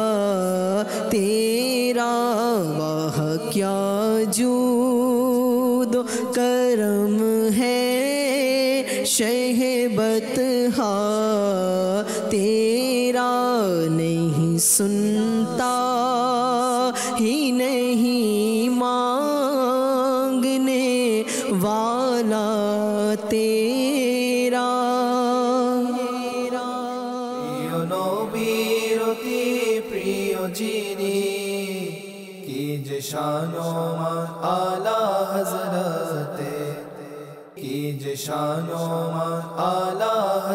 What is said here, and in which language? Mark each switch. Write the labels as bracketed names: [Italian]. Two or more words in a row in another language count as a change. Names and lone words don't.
[Urdu] تیرا، واہ کیا جود و کرم ہے شہ بطحا تیرا، نہیں سنتا ہی نہیں مانگنے والا تیرا۔ [Bangla] প্রিয় নবীর অতি প্রিয় যিনি, কি যে শান ও মান আলা হযরতে, কি যে শান ও মান আলা